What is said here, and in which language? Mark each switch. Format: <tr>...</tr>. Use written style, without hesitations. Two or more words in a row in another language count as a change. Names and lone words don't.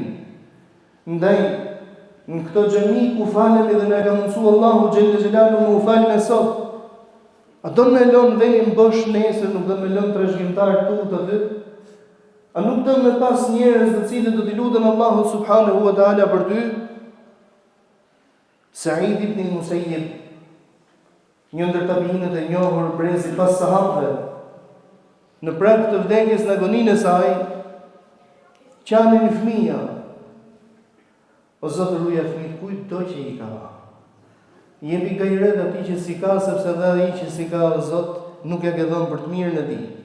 <sq>Ndaj, në këto xhami ku falemi dhe na ka mundsuar Allahu</sq> <ar>جل جلاله</ar> <sq>më u falë sot, a do me lënë venin bosh nesër, nuk do me lënë trashëgimtar këtu të dy? A nuk do me pas njerëz të cilët do t'i lutën Allahu</sq> <ar>سبحانه وتعالى</ar> <sq>për ty? Sa'id ibn Musayyib, një ndër tabiinët e njohur brezi pas sahabëve, në prag të vdekjes në agoninë e saj, qanin një fëmija. O Zotë, ruja fëmijët kujdo që i ka. Jepi gajret ati që si ka, sepse dhe ai që si ka, o Zotë, nuk ja ke dhënë për të mirën e tij.</sq>